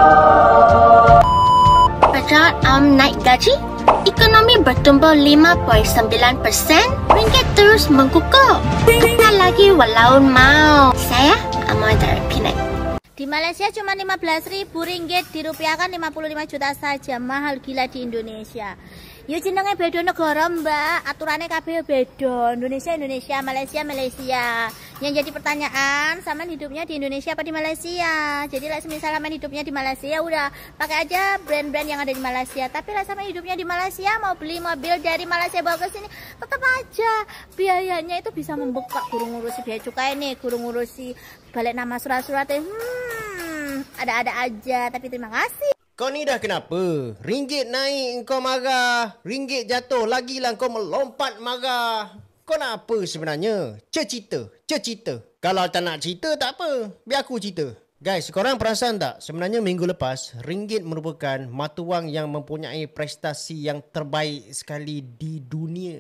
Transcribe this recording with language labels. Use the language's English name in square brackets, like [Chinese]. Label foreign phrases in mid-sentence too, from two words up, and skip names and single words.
[Malay] Pejabat naik gaji, ekonomi bertumbuh 5.9%, ringgit terus menggugah. Tak lagi walau mau. Saya Amal dari Penang. [Indonesian] Di Malaysia cuma Rp15.000 dirupiahkan 55 juta saja. Mahal gila di Indonesia. [Javanese] Ya jenenge beda negara, Mbak. Aturannya kabeh beda. Indonesia, Malaysia. [Indonesian] Yang jadi pertanyaan, Saman hidupnya di Indonesia apa di Malaysia? Jadi lah semisal Saman hidupnya di Malaysia, udah pakai aja brand-brand yang ada di Malaysia. Tapi lah Saman hidupnya di Malaysia, mau beli mobil dari Malaysia bawa ke sini, tetap aja biayanya itu bisa membengkak. Guru ngurusi biaya cukai nih, guru ngurusi balik nama surat-suratnya. Ada-ada aja, tapi terima kasih. [Malay] Kau ni dah kenapa? Ringgit naik kau marah. Ringgit jatuh lagi lah kau melompat marah. Kau nak apa sebenarnya? Cerita. Kalau tak nak cerita tak apa. Biar aku cerita. Guys, korang perasan tak? Sebenarnya minggu lepas, ringgit merupakan mata wang yang mempunyai prestasi yang terbaik sekali di dunia.